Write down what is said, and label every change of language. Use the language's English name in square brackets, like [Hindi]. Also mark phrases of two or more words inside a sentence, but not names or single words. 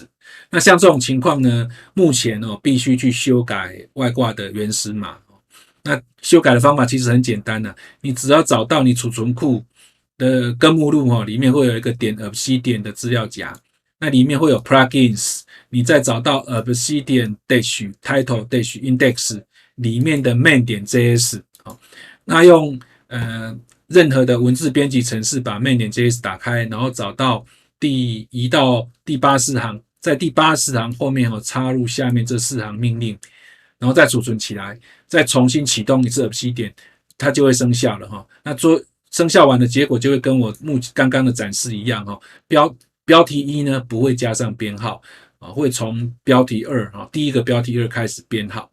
[Chinese] 那像這種情況呢，目前必須去修改外掛的原始碼。那修改的方法其實很簡單你只要找到你儲存庫的根目錄裡面會有一個.obsidian 的資料夾，那裡面會有 plugins，你再找到 obsidian title index 裡面的 main.js 那用任何的文字編輯程式把 main.js 打開，然後找到移到第84行，在第80行後面插入下面這4行命令，然後再儲存起來，再重新啟動一次 Obsidian， 它就會生效了那生效完的結果就會跟我剛剛的展示一樣標題1呢不會加上編號會從標題2第一個標題2開始編號。